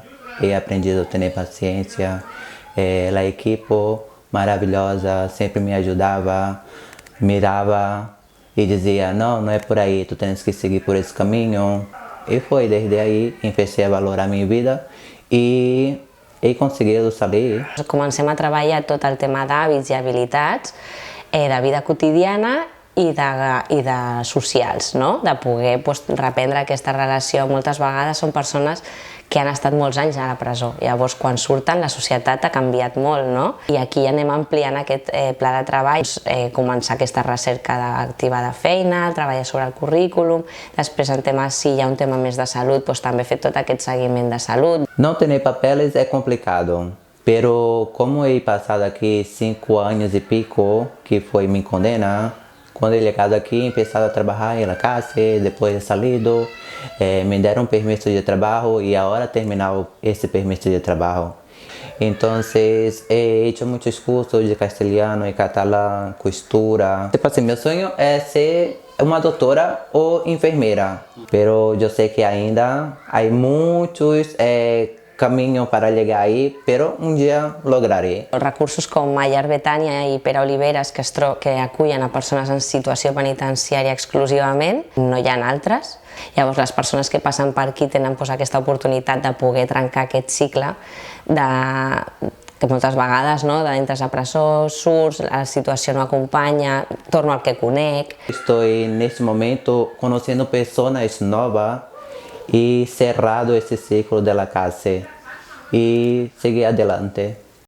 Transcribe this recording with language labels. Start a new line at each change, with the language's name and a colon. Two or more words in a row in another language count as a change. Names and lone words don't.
Spanish: He aprendido
Portuguese: a ter paciência. A equipe maravilhosa sempre me ajudava, mirava e dizia: não é por aí, tu tens que seguir por esse caminho. E foi desde aí que comecei a valorar minha vida e
Spanish: he conseguido
Portuguese: saber.
Catalan: Comencem a treballar tot el tema d'hàbits i habilitats de vida quotidiana i de socials, no? De poder reprendre aquesta relació. Moltes vegades són persones que han estat molts anys a la presó. Llavors, quan surten, la societat ha canviat molt, no? I aquí anem ampliant aquest pla de treball, començar aquesta recerca activa de feina, treballar sobre el currículum, després en temes, si hi ha un tema més de salut, doncs també fer tot aquest seguiment de salut.
Portuguese: Não ter papeles é complicado, pero como he passado aqui 5 anos e pico, que foi minha condena, quando he chegado aqui, he começado a trabalhar na casa, depois
Spanish: he salido,
Portuguese: me deram permiso de trabalho e agora terminar esse permiso de trabalho. Então,
Spanish: he hecho
Portuguese: muitos cursos de castelhano e catalão, costura. Tipo assim, meu sonho é ser uma doutora ou enfermeira, pero eu sei que ainda há muitos caminho para chegar aí,
Spanish: pero un dia lograré.
Catalan: Recursos com Llar Betània i Pere Oliveres, que acullen a persones en situació penitenciària exclusivament, no hi ha altres. Llavors les persones que passen per aquí tenen aquesta oportunitat de poder trencar aquest cicle que moltes vegades entres a presó, surts, la situació no acompanya, torno al que conec.
Portuguese: Estou neste momento conhecendo pessoas novas e cerrado esse ciclo
Spanish: de la casa
Portuguese: e
Spanish: seguir adelante.